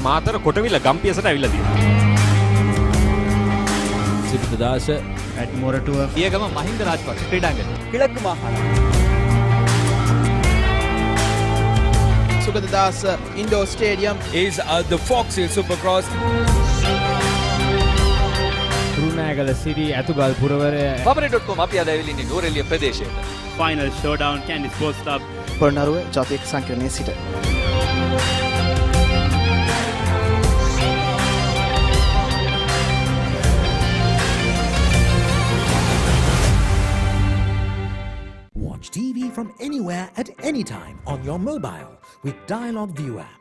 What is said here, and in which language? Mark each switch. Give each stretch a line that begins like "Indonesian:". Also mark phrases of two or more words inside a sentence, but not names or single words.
Sinhala: මාතර කොටවිල ගම්පියසට ඇවිල්ලා තියෙනවා. සිරිතදාස
English: at Moratua
Sinhala: පියගම මහින්ද රාජපක්ෂ ක්‍රීඩාංගණය.
Tamil: கிழக்கு மாகாணம். Sugaddas Indoor Stadium
English: is the Fox Hill Supercross.
Sinhala: රුණෑගල සිරි ඇතුගල් පුරවරය paparey.com අපි අද ඇවිල්ලා ඉන්නේ නූරෙලිය ප්‍රදේශයට. ෆයිනල් ෂෝඩවුන් කැන්ඩි ස්පෝර්ට්ස් ක්ලබ් පොළොන්නරුව ජාතික සංකීර්ණයේ සිට
English: Watch TV from anywhere at any time on your mobile with Dialog View app.